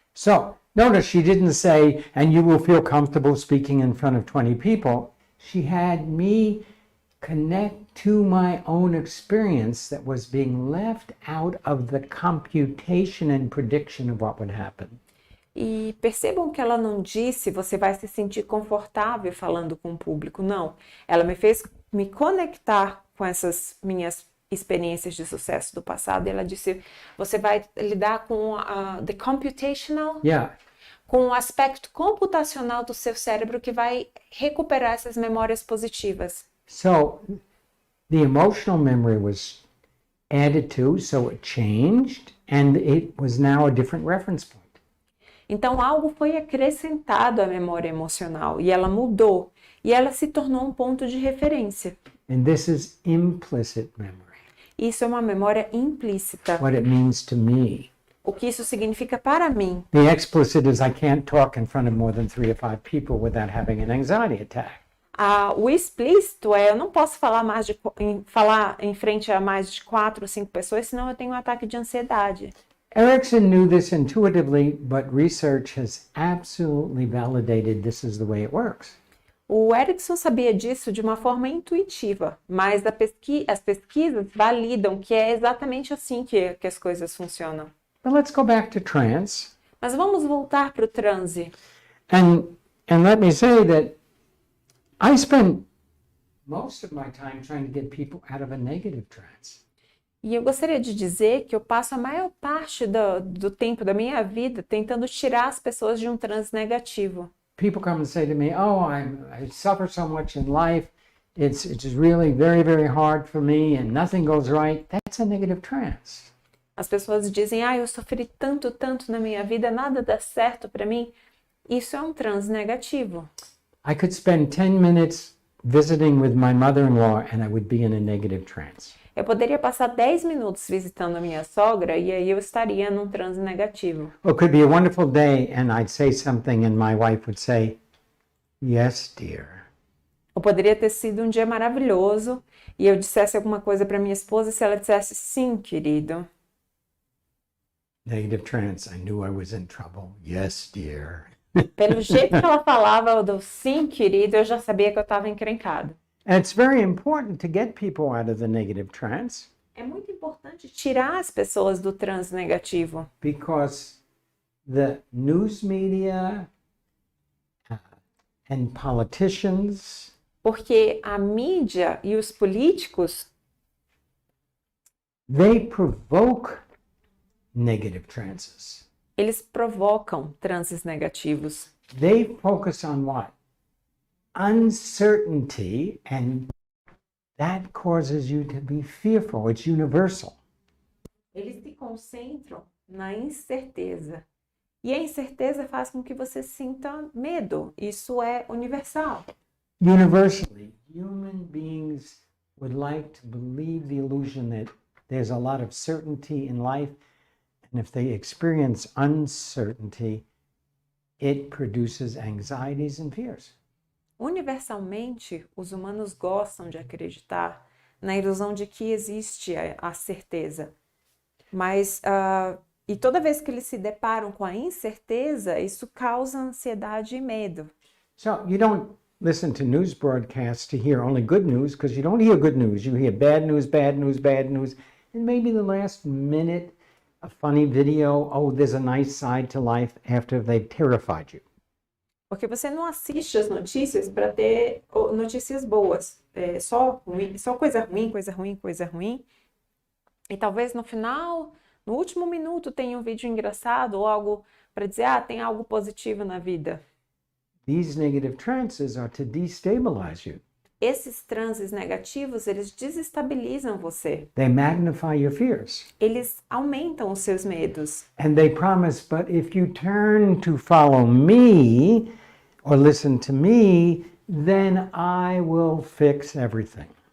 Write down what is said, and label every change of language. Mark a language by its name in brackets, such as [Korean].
[English] So, notice she didn't say, and you will feel comfortable speaking in front of 20 people. She had me connect to my own experience that was being left out of the computation and prediction of what would happen. [Portuguese] E percebam que ela não disse, você vai se sentir confortável falando com o público. Não, ela me fez me conectar com essas minhas experiências de sucesso do passado. E ela disse, você vai lidar com [English] the computational, [Portuguese] com o aspecto computacional do seu cérebro que vai recuperar essas memórias positivas. [English] So, the emotional memory was added to, so it changed, and it was now a different reference point. [Portuguese] Então, algo foi acrescentado à memória emocional e ela mudou. E ela se tornou um ponto de referência. [English] And this is implicit memory. [Portuguese] Isso é uma memória implícita. [English] What it means to me. [Portuguese] O que isso significa para mim. [English] The explicit is I can't talk in front of more than 3 or 5 people without having an anxiety attack. [Portuguese] O explícito é, eu não posso falar falar em frente a mais de 4 ou 5 pessoas, senão eu tenho um ataque de ansiedade. [English] Erickson knew this intuitively, but research has absolutely validated this is the way it works. [Portuguese] O Erickson sabia disso de uma forma intuitiva, mas as pesquisas validam que é exatamente assim que as coisas funcionam. [English] But let's go back to trance. [Portuguese] Mas vamos voltar para o transe. [English] And let me say that I spend most of my time trying to get people out of a negative trance. [Portuguese] E eu gostaria de dizer que eu passo a maior parte do tempo da minha vida tentando tirar as pessoas de um transe negativo. [English] People come and say to me, "Oh, I suffer so much in life. It's just really very, very hard for me, and nothing goes right." That's a negative trance. [Portuguese] As pessoas dizem, eu sofri tanto, tanto na minha vida, nada dá certo para mim. Isso é um transe negativo. [English] I could spend 10 minutes visiting with my mother-in-law, and I would be in a negative trance. [Portuguese] Eu poderia passar 10 minutos visitando a minha sogra e aí eu estaria num transe negativo. [English] Or it could be a wonderful day, and I'd say something, and my wife would say, "Yes, dear." [Portuguese] Ou poderia ter sido um dia maravilhoso e eu dissesse alguma coisa para minha esposa, se ela dissesse, sim, querido. [English] Negative trance. I knew I was in trouble. Yes, dear. [Portuguese] Pelo jeito que ela falava do sim, querido, eu já sabia que eu estava encrencado. [English] And it's very important to get people out of the negative trance [Portuguese] É muito importante tirar as pessoas do transe negativo, [English] because the news media and politicians, [Portuguese] porque a mídia e os políticos, they provoke negative trances. eles provocam transes negativos. [English] They focus on what? Uncertainty, and that causes you to be fearful. It's universal. [Portuguese] Eles se concentram na incerteza. E a incerteza faz com que você sinta medo. Isso é universal. [English] Universally, human beings would like to believe the illusion that there's a lot of certainty in life, and if they experience uncertainty, it produces anxieties and fears. [Portuguese] Universalmente, os humanos gostam de acreditar na ilusão de que existe a certeza. Mas, e toda vez que eles se deparam com a incerteza, isso causa ansiedade e medo. [English] So you don't listen to news broadcasts to hear only good news, because you don't hear good news. You hear bad news, bad news, bad news, and maybe the last minute, a funny video, oh, there's a nice side to life after they've terrified you. [Portuguese] Porque você não assiste as notícias para ter notícias boas. Só coisa ruim, coisa ruim, coisa ruim. E talvez no final, no último minuto, tenha um vídeo engraçado ou algo para dizer, tem algo positivo na vida. [English] These negative trances are to destabilize you. [Portuguese] Esses transes negativos, eles desestabilizam você. [English] They magnify your fears. [Portuguese] Eles aumentam os seus medos. [English] And they promise, but if you turn to follow me or listen to me, then I will fix everything.